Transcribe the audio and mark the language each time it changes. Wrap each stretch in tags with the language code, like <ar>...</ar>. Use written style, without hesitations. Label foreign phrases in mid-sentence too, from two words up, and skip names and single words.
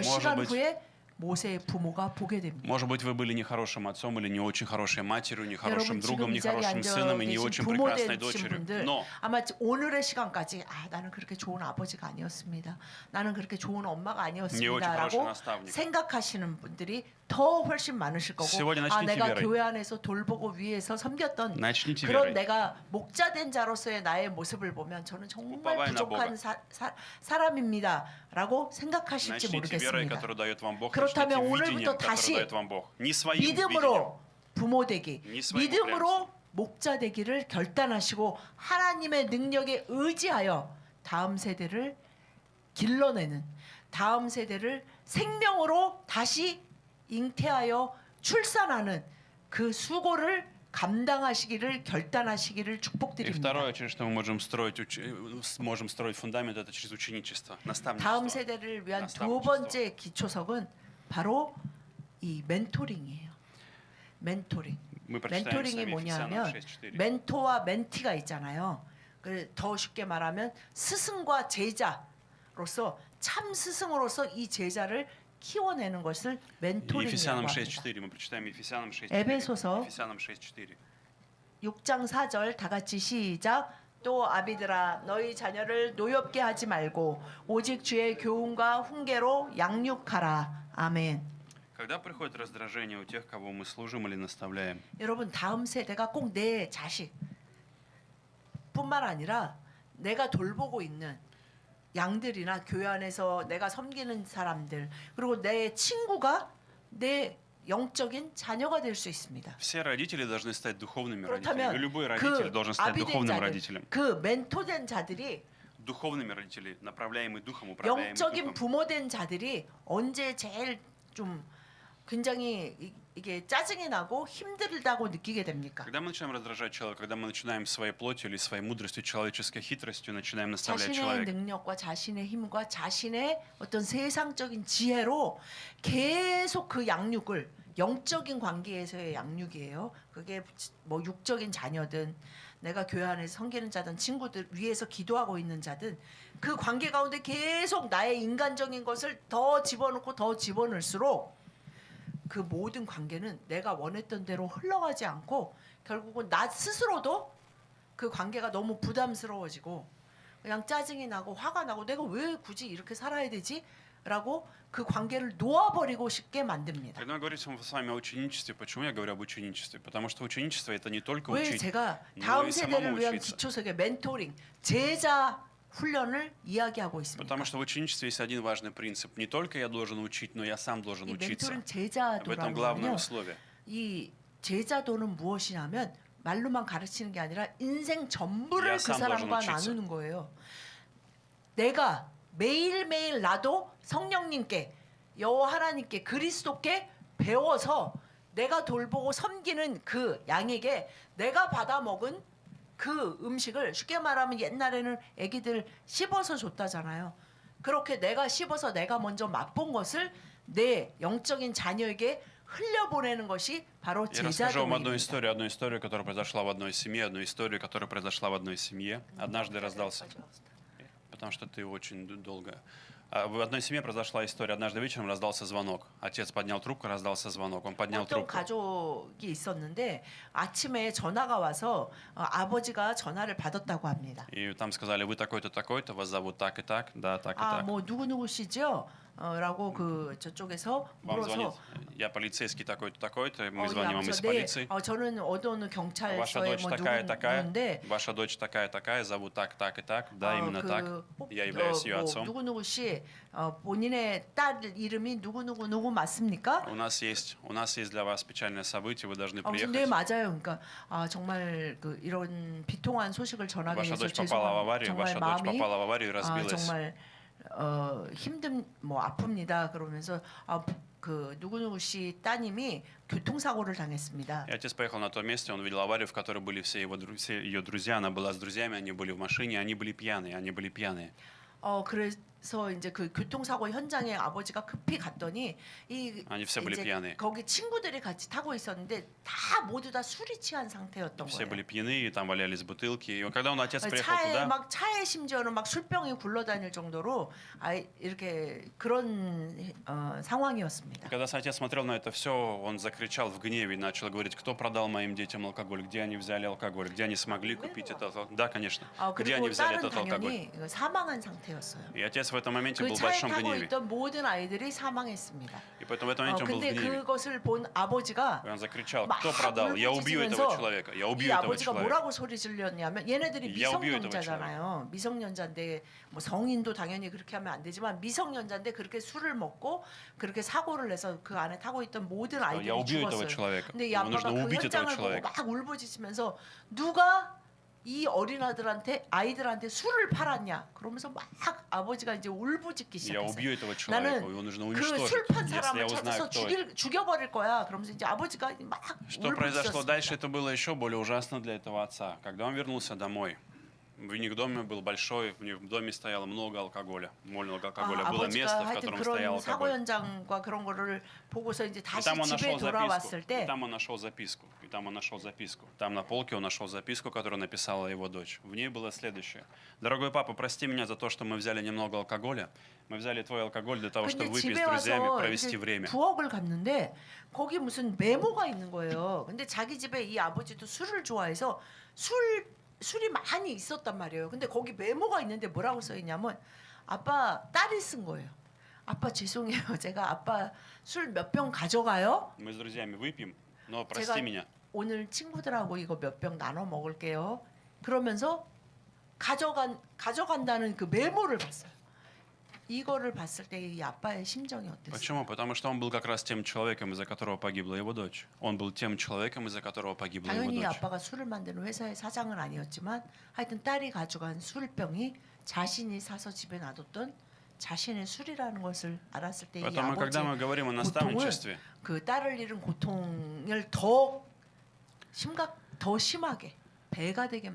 <ru>Может</ru> <ko>시간</ko> <ru>быть-</ru> <ko>후에 모세의 부모가 보게 됩니다.</ko> <ru>Может быть, вы были не хорошим отцом или не очень хорошей матерью, не хорошим</ru> <ko>여러분</ko> <ru>другом,</ru> <ko>지금</ko> <ru>не</ru> <ko>이 자리에</ko> <ru>хорошим</ru> <ko>앉아</ko> <ru>сыном и не</ru> <ko>계신</ko> <ru>очень</ru> <ko>부모</ko> <ru>прекрасной</ru> <ko>되신</ko> <ru>дочерью.</ru> <ko>분들</ko> <ru>Но</ru> <ko>아마 오늘의 시간까지 나는 그렇게 좋은 아버지가 아니었습니다. 나는 그렇게 좋은 엄마가</ko> <ru>Не очень</ru> <ko>아니었습니다.</ko> <ru>хороший</ru> <ko>라고</ko> <ru>наставник.</ru> <ko>생각하시는 분들이 더 훨씬 많으실 거고</ko> <ru>Сегодня начните</ru> <ko>내가</ko> <ru>верой.</ru> <ko>교회 안에서 돌보고 위에서 섬겼던</ko> <ru>начните</ru> <ko>그런</ko> <ru>верой.</ru> <ko>내가 목자된 자로서의 나의 모습을 보면 저는 정말</ko> <ru>уповай на</ru> <ko>부족한 사람입니다. 라고 생각하실지</ko> <ru>Начните верой,</ru> <ko>모르겠습니다.</ko> <ru>которую дает вам Бог.</ru> <ko>그렇다면</ko> <ru>Начните</ru> <ko>오늘부터</ko> <ru>видением,</ru> <ko>다시</ko> <ru>которое дает вам Бог. Не своим видением.</ru> <ko>믿음으로 부모 되기,</ko> <ru>니 своим</ru> <ko>믿음으로 목자 되기를 결단하시고 하나님의 능력에 의지하여 다음 세대를 길러내는, 다음 세대를 생명으로 다시 잉태하여 출산하는 그 수고를 감당하시기를 결단하시기를</ko> <ru>И</ru> <ko>축복드립니다.</ko> <ru>второе, через что мы можем строить фундамент, это через ученичество,</ru> <ko>다음</ko> <ru>наставничество.</ru> <ko>세대를 위한 두</ko> <ru>나ставничество.</ru> <ko>번째 기초석은 바로 이 멘토링이에요. 멘토링.</ko> <ru>Мы прочитаем с</ru> <ko>멘토링이</ko> <ru>вами Ефесянам</ru> <ko>뭐냐면</ko> <ru>6:4.</ru> <ko>멘토와 멘티가 있잖아요. 더 쉽게 말하면 스승과 제자로서 참 스승으로서 이 제자를 키워내는 것을 멘토링이라고</ko> <ru>Ефесянам</ru> <ko>합니다.</ko> <ru>6:4. Мы прочитаем Ефесянам 6:4.</ru> <ko>에베소서</ko> <ru>Ефесянам 6:4.</ru> <ko>6장 4절 다 같이 시작. 또 아비들아 너희 자녀를 노엽게 하지 말고 오직 주의 교훈과 훈계로 양육하라. 아멘.</ko> <ru>Когда приходит раздражение у тех, кого мы служим или наставляем,</ru> <ko>여러분 다음 세대가 꼭 내 자식 뿐만 아니라 내가 돌보고 있는 양들이나 교회 안에서 내가 섬기는 사람들 그리고 내 친구가 내 영적인 자녀가 될 수 있습니다.</ko> <ru>все родители должны стать духовными родителями.</ru> <ko>그렇다면</ko> <ru>И любой родитель</ru> <ko>그</ko> <ru>должен стать</ru> <ko>아비된</ko> <ru>духовным</ru> <ko>자들,</ko> <ru>родителем.</ru> <ko>그 멘토된 자들이</ko> <ru>Духовными родителями, направляемый духом, управляемый</ru> <ko>영적인</ko> <ru>духом.</ru> <ko>부모된 자들이 언제 제일 좀 굉장히 이게 짜증이 나고 힘들다고 느끼게 됩니까?</ko> <ru>Когда мы начинаем раздражать человека, когда мы начинаем своей плотью или своей мудростью, человеческой хитростью, начинаем наставлять</ru> <ko>자신의</ko> <ru>человека,</ru> <ko>능력과 자신의 힘과 자신의 어떤 세상적인 지혜로 계속 그 양육을 영적인 관계에서의 양육이에요. 그게 뭐 육적인 자녀든 내가 교회 안에서 섬기는 자든 친구들 위에서 기도하고 있는 자든 그 관계 가운데 계속 나의 인간적인 것을 더 집어넣고 더 집어넣을수록 그 모든 관계는 내가 원했던 대로 흘러가지 않고 결국은 나 스스로도 그 관계가 너무 부담스러워지고 그냥 짜증이 나고 화가 나고 내가 왜 굳이 이렇게 살아야 되지? 라고 그 관계를 놓아버리고 싶게 만듭니다.</ko> <ru>Когда мы говорим с вами о ученичестве, почему я говорю об ученичестве? Потому что ученичество это не только</ru> <ko>왜</ko> <ru>учить,</ru> <ko>제가</ko> <ru>но</ru> <ko>다음</ko> <ru>и</ru> <ko>세대를</ko> <ru>самому</ru> <ko>위한</ko> <ru>учиться.</ru> <ko>기초석의 멘토링, 제자 훈련을 이야기하고 있습니다.</ko> <ru>Потому что в ученичестве есть один важный принцип. Не только я должен учить, но я сам должен</ru> <ko>이</ko> <ru>учиться.</ru> <ko>멘토링</ko> <ru>В этом</ru> <ko>제자도라는요.</ko> <ru>главное условие.</ru> <ko>이 제자도는 무엇이냐면 말로만 가르치는 게 아니라 인생 전부를 야, 그 쌈 사람과</ko> <ru>должен учиться.</ru> <ko>나누는 거예요. 내가 매일매일 나도 성령님께 여호와 하나님께 그리스도께 배워서 내가 돌보고 섬기는 그 양에게 내가 받아 먹은 그 음식을 쉽게 말하면 옛날에는 애기들 씹어서 줬다잖아요. 그렇게 내가 씹어서 내가 먼저 맛본 것을 내 영적인 자녀에게 흘려보내는 것이 바로</ko> <ru>Я расскажу вам</ru> <ko>제자도입니다.</ko> <ru>одну историю, которая произошла в одной семье, одну историю, которая произошла в одной семье. Однажды раздался, потому что ты очень долго. В одной семье произошла история. Однажды вечером раздался звонок. Отец поднял трубку, раздался звонок. Он поднял</ru> <ko>어떤</ko> <ru>трубку.</ru> <ko>가족이 있었는데 아침에 전화가 와서 아버지가 전화를 받았다고 합니다.</ko> <ru>И там сказали, вы такой-то, такой-то, вас зовут так и так, да, так и</ru> <ko>아,</ko> <ru>так.</ru> <ko>뭐 누구누구시죠? 라고 그 저쪽에서</ko> <ru>Вам звонит,</ru> <ko>물어서</ko> <ru>я полицейский такой-то, такой-то, мы звоним вам из</ru> <ko>네,</ko> <ru>полиции.</ru> <ko>저는 어느</ko> <ru>Ваша</ru> <ko>경찰서에</ko> <ru>дочь</ru> <ko>뭐</ko> <ru>такая-такая,</ru> <ko>누군데</ko> <ru>ваша дочь такая-такая, зовут так и так, да, именно так. Я являюсь ее отцом.</ru> <ko>누구누구 씨 본인의 딸 이름이 누구 맞습니까?</ko> <ru>У нас есть для вас печальное событие, вы должны</ru> <ko>네</ko> <ru>приехать.</ru> <ko>맞아요. 그러니까 정말 그 이런 비통한 소식을 전하게</ko> <ru>Ваша</ru> <ko>돼서</ko> <ru>дочь попала в аварию,</ru> <ko>정말</ko> <ru>ваша дочь</ru> <ko>마음이</ko> <ru>попала в аварию и разбилась.</ru> <ko>정말 힘든 뭐 아픕니다. 그러면서 그 누구누구 씨 따님이 교통사고를 당했습니다.</ko> <ru>И отец поехал на то место, он увидел аварию, в которой были все ее друзья. Она была с друзьями, они были в машине, они были пьяные.</ru> <ko>그래서 이제 그 교통사고 현장에 아버지가 급히 갔더니</ko> <ru>Они все были пьяные.</ru> <ko>거기 친구들이 같이 타고 있었는데 다 모두 다 술이 취한 상태였던</ko> <ru>Все</ru> <ko>거예요.</ko> <ru>были пьяные, там валялись бутылки. И когда отец приехал</ru> <ko>차에</ko> <ru>туда,</ru> <ko>막 차에 심지어는 막 술병이 굴러다닐 정도로 이렇게 그런 상황이었습니다.</ko> <ru>когда отец смотрел на это все, он закричал в гневе и начал говорить, кто продал моим детям алкоголь, где они взяли алкоголь, где они смогли купить это алкоголь. Да, конечно. Где они</ru> <ko>그리고</ko> <ru>взяли</ru> <ko>딸은</ko> <ru>этот алкоголь?</ru> <ko>당연히 사망한 상태였어요.</ko> <ru>И отец в этом моменте</ru> <ko>그</ko> <ru>был в</ru> <ko>차에</ko> <ru>большом</ru> <ko>타고</ko> <ru>гневе.</ru> <ko>있던 모든 아이들이 사망했습니다.</ko> <ru>И поэтому в этом моменте он был в</ru> <ko>근데</ko> <ru>гневе.</ru> <ko>그것을 본 아버지가</ko> <ru>И он закричал,</ru> <ko>막</ko> <ru>кто продал? Я убью этого</ru> <ko>울부짖으면서</ko> <ru>человека. Я</ru> <ko>이</ko> <ru>убью этого</ru> <ko>아버지가</ko> <ru>человека.</ru> <ko>뭐라고 소리 질렀냐면 얘네들이</ko> <ru>Я убью этого</ru> <ko>미성년자잖아요. 미성년자인데 뭐 성인도 당연히 그렇게 하면 안 되지만 미성년자인데 그렇게 술을 먹고 그렇게 사고를 내서 그 안에 타고 있던 모든</ko> <ru>Я</ru> <ko>아이들이</ko> <ru>убью этого</ru> <ko>죽었어요.</ko> <ru>человека.</ru> <ko>근데 이</ko> <ru>Ему</ru> <ko>아빠가</ko> <ru>нужно</ru> <ko>그</ko> <ru>убить этого</ru> <ko>현장을 보고</ko> <ru>человека.</ru> <ko>막 울부짖으면서 누가 이 아이들한테 술을 팔았냐? 그러면서 막 아버지가 이제 울부짖기</ko> <ru>Я</ru> <ko>시작했어요.</ko> <ru>убью этого человека. Его нужно</ru> <ko>그</ko> <ru>уничтожить,</ru> <ko>술 판</ko> <ru>если я</ru> <ko>사람을</ko> <ru>узнаю,</ru> <ko>찾아서</ko> <ru>кто это.</ru> <ko>죽여버릴 거야. 그러면서 이제 아버지가 막</ko> <ru>Что произошло дальше,</ru> <ko>울부짖었습니다.</ko> <ru>это было еще более ужасно для этого отца. Когда он вернулся домой, у них доме был большой, у них в доме стояло много алкоголя. Много алкоголя. Было место,</ru> <ko>아버지가</ko> <ru>в</ru> <ko>하여튼</ko> <ru>котором стоял</ru> <ko>그런 사고</ko> <ru>алкоголь.</ru> <ko>현장과 그런 거를 보고서 이제</ko> <ru>И</ru> <ko>다시</ko> <ru>там он</ru> <ko>집에</ko> <ru>нашел</ru> <ko>돌아왔을</ko> <ru>записку.</ru> <ko>때</ko> <ru>И там он нашел записку. И там он нашел записку. Там на полке он нашел записку, которую написала его дочь. В ней было следующее. Дорогой папа, прости меня за то, что мы взяли немного алкоголя. Мы взяли твой алкоголь для того,</ru> <ko>근데</ko> <ru>чтобы выпить</ru> <ko>집에</ko> <ru>с друзьями,</ru> <ko>와서</ko> <ru>провести</ru> <ko>이제</ko> <ru>время.</ru> <ko>부엌을 갔는데 거기 무슨 메모가 있는 거예요. 근데 자기 집에 이 아버지도 술을 좋아해서 술이 많이 있었단 말이에요. 근데 거기 메모가 있는데 뭐라고 써 있냐면 아빠 딸이 쓴 거예요. 아빠 죄송해요. 제가 아빠 술 몇 병 가져가요.</ko> <ru>Мы с друзьями выпьем, но</ru> <ko>제가</ko> <ru>прости меня.</ru> <ko>오늘 친구들하고 이거 몇 병 나눠 먹을게요. 그러면서 가져간다는 그 메모를 봤어요. 이거를 봤을 때 이 아빠의 심정이 어땠어요?</ko> <ru>Почему? Потому что он был как раз тем человеком, из-за которого погибла его дочь. Он был тем человеком, из-за которого погибла его</ru> <ko>당연히</ko> <ru>дочь.</ru> <ko>아빠가 술을 만드는 회사의 사장은 아니었지만 하여튼 딸이 가져간 술병이 자신이 사서 집에 놔뒀던 자신의 술이라는 것을 알았을 때 이</ko> <ru>Поэтому, когда мы</ru> <ko>아버지의</ko> <ru>говорим о</ru> <ko>고통을</ko> <ru>наставничестве,</ru> <ko>그 딸을 잃은 고통을 더 심하게 배가 되게</ko>